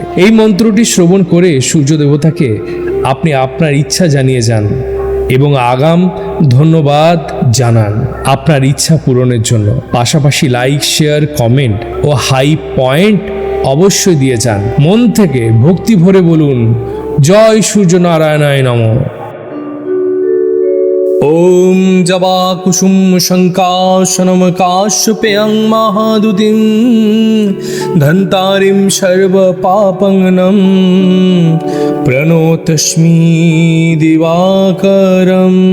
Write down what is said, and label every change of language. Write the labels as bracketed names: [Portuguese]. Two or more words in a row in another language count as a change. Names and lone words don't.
[Bangla] এই মন্ত্রটি শ্রবণ করে সূর্য দেবতাকে আপনি আপনার ইচ্ছা জানিয়ে যান এবং আগাম ধন্যবাদ জানান আপনার ইচ্ছা পূরণের জন্য। পাশাপাশি লাইক, শেয়ার, কমেন্ট ও হাই পয়েন্ট অবশ্যই দিয়ে যান। মন থেকে ভক্তি ভরে বলুন, [Sanskrit] জয় সূর্য নারায়ণায় নমঃ। ওম জবা কুসুম শঙ্কাশনম কাশ্যপেয়ং মহাদুতিম ধন্তারিম সর্ব পাপঙ্গনম প্রণতস্মি দিবাকরম।